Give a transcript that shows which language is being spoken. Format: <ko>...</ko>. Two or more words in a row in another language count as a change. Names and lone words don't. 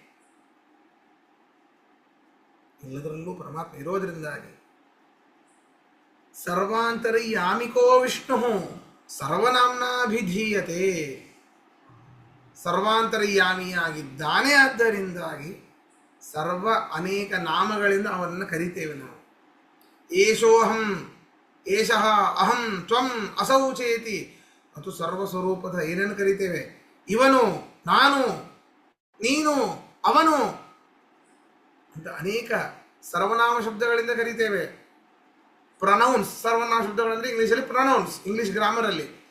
<kn>ಎಲ್ಲದರಲ್ಲೂ ಪರಮಾತ್ಮ ಇರೋದ್ರಿಂದಾಗಿ</kn> <sa>ಸರ್ವಾಂತರ್ಯಾಮಿಕೋ ವಿಷ್ಣು ಸರ್ವನಾಮ್ನಾಭಿಧೀಯತೆ,</sa> <kn>ಸರ್ವಾಂತರ್ಯಾಮಿಯಾಗಿದ್ದಾನೆ. ಆದ್ದರಿಂದಾಗಿ ಸರ್ವ ಅನೇಕ ನಾಮಗಳಿಂದ ಅವನನ್ನು ಕರಿತೇವೆ ನಾವು.</kn> <sa>ಏಷೋಹಂ, ಏಷಃ, ಅಹಂ, ತ್ವಂ, ಅಸೌ ಚೇತಿ.</sa> <kn>ಮತ್ತು ಸರ್ವಸ್ವರೂಪದ ಏನೇನು ಕರಿತೇವೆ? ಇವನು, ನಾನು, ನೀನು, ಅವನು ಅಂತ ಅನೇಕ ಸರ್ವನಾಮ ಶಬ್ದಗಳಿಂದ ಕರೀತೇವೆ. ಪ್ರನೌನ್ಸ್, ಸರ್ವನಾಮ ಶಬ್ದಗಳಂದ್ರೆ ಇಂಗ್ಲಿಷಲ್ಲಿ ಪ್ರನೌನ್ಸ್,</kn> <en>English grammar</en> <kn>ಅಲ್ಲಿ.</kn>